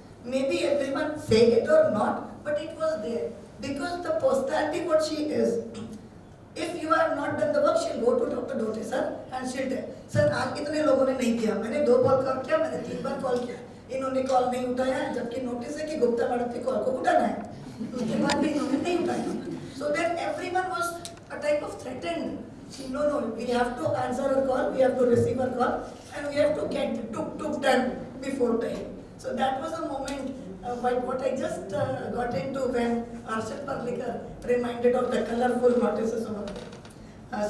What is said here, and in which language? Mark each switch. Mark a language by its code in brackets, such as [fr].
[en] Maybe everyone say it or not, but it was there. Because the personality what she is, if you have not done the work, she'll go to Dr. [hi] Dote sir [en] and she'll tell, sir [hi] आज इतने लोगों ने नहीं किया, मैंने 2 बार call किया, मैंने 3 बार call किया, इन्होंने कॉल नहीं उठाया, जबकि नोटिस है कि गुप्ता मैडम की कॉल को उठाना है, उसके बाद भी इन्होंने नहीं उठाया. [en] So then everyone was a type of threatened. No, we have to answer her call, we have to receive her call, and we have to get the tuk done before time. So that was a moment, what I just got into when Arshad Parlikar reminded of the colorful notices over there.